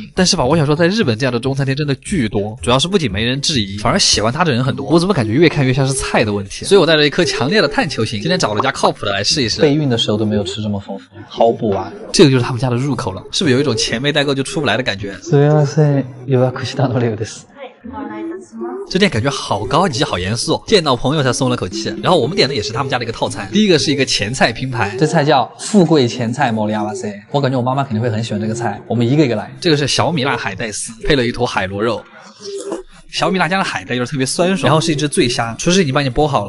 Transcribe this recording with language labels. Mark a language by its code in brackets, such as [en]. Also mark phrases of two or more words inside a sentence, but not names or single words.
[zh] 但是吧，我想说，在日本这样的中餐厅真的巨多，主要是不仅没人质疑，反而喜欢它的人很多。我怎么感觉越看越像是菜的问题？所以我带着一颗强烈的探求心，今天找了家靠谱的来试一试。备孕的时候都没有吃这么丰富，毫不完。这个就是他们家的入口了，是不是有一种钱没带够就出不来的感觉？ [ja] すみません、予約したのです。 [zh] 这店感觉好高级好严肃，见到朋友才松了口气。然后我们点的也是他们家的一个套餐，第一个是一个前菜拼盘，这菜叫富贵前菜莫里亚瓦塞，我感觉我妈妈肯定会很喜欢这个菜，我们一个一个来。这个是小米辣海带丝，配了一坨海螺肉。小米辣加的海带又是特别酸爽，然后是一只醉虾，厨师已经帮你剥好了。